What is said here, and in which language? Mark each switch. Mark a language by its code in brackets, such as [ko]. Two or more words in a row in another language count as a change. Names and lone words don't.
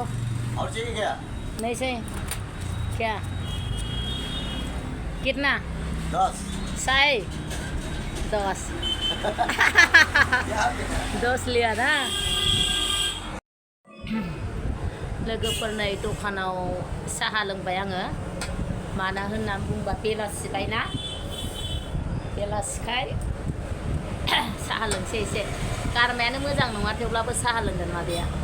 [hi] और चाहिए क्या नहीं सही क्या कितना 10 [brx] साई 10 10 [hi] लिया ना [brx] लोगोफोरनि दखानाव साहा लोंबाय आङो माना होननानै बुंबा बेलासिबाय ना बेलासिखाय साहा लोंसै एसे गारमायानो मोजां नङा थेवब्लाबो साहा लोंगोन मादैया